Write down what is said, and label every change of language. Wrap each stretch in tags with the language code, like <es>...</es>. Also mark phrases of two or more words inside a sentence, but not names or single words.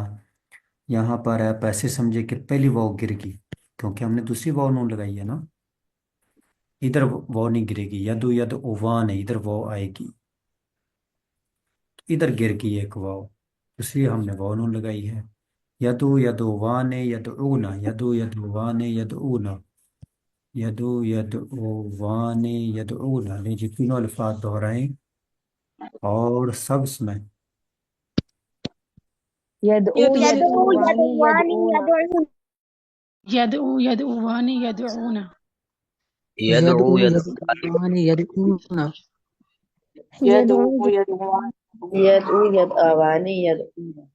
<ur>یہاں پر آپ ایسے سمجھے کہ پہلی واو گر گئی، کیونکہ ہم نے دوسری واو نون لگائی ہے نا۔ ادھر واو نہیں گرے گی، یدو یدعوان ہے، ادھر واو آئے گی، ادھر گر گئی ایک واو، اس لیے ہم نے واو نون لگائی ہے۔</ur> <ar>یدو یدعوان یدعون، یدو یدعوان یدعون، یدو یدعوان یدعون۔</ar> <ur>جی، تینوں الفاظ دہرائیں اور سب سنائیں۔</ur> <ar>يدعو يدعو يدعوان يدعوان يدعون يدعو يدعوان يدعون يدعو يدعو يدعوان يدعوان يدعو يدعوان يدعو يدعوان يدعون</ar>